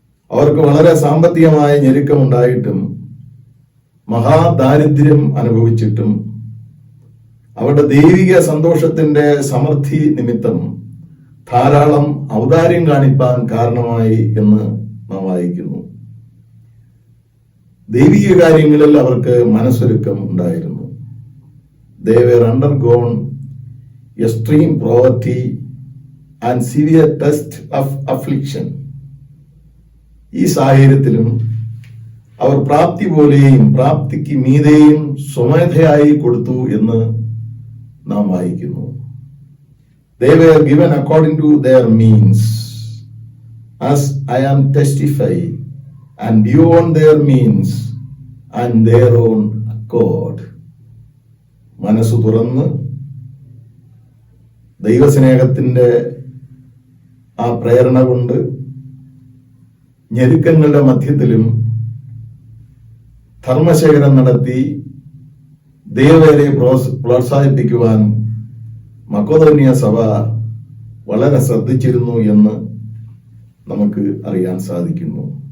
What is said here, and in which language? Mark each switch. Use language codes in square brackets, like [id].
[ml] അവർക്ക് വളരെ സാമ്പത്തികമായ ഞെരുക്കമുണ്ടായിട്ടും മഹാദാരിദ്ര്യം അനുഭവിച്ചിട്ടും അവരുടെ ദൈവിക സന്തോഷത്തിന്റെ സമൃദ്ധി നിമിത്തം ധാരാളം ഔദാര്യം കാണിപ്പാൻ കാരണമായി എന്ന് നാം വായിക്കുന്നു. ദൈവിക കാര്യങ്ങളിൽ അവർക്ക് മനസ്സൊരുക്കം ഉണ്ടായിരുന്നു. [en] They were undergone extreme poverty and severe test of affliction. [ml] ഈ സാഹചര്യത്തിലും അവർ പ്രാപ്തി പോലെയും പ്രാപ്തിക്ക് മീതെയും സ്വമേധയായി കൊടുത്തു എന്ന് നാം വായിക്കുന്നു. [en] They were given according to their means, as I am testify, and beyond their means and their own accord. [ml] മനസ്സ് തുറന്ന് ദൈവസ്നേഹത്തിന്റെ ആ പ്രേരണ കൊണ്ട് ഞെരുക്കങ്ങളുടെ മധ്യത്തിലും ധർമ്മശേഖരം നടത്തി ദൈവവേലയെ പ്രോത്സാഹിപ്പിക്കുവാൻ മക്കദോന്യ സഭ വളരെ ശ്രദ്ധിച്ചിരുന്നു എന്ന് നമുക്ക് അറിയാൻ സാധിക്കുന്നു.